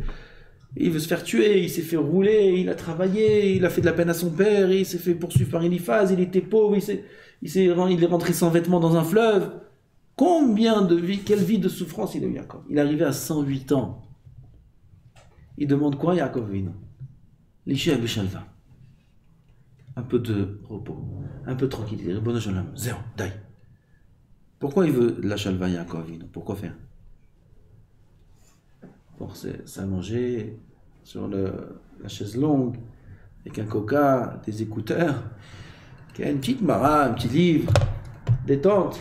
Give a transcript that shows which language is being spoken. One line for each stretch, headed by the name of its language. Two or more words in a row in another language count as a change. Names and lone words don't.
French: Il veut se faire tuer, il s'est fait rouler, il a travaillé, il a fait de la peine à son père, il s'est fait poursuivre par Eliphaz, il était pauvre, il est rentré sans vêtements dans un fleuve. Combien de vie, quelle vie de souffrance il a eu, Yaakov? Il est arrivé à 108 ans. Il demande quoi, Yaakov Avinu?
Hebrew: לשבת בשלווה.
French: Un peu de repos, un peu de tranquillité.
Hebrew: רבונו של עולם,
French: zéro, dai. Pourquoi il veut de la shalva, Yaakov Avinu? Pourquoi faire? Pour s'allonger sur la chaise longue, avec un coca, des écouteurs, une petite mara, un petit livre, détente.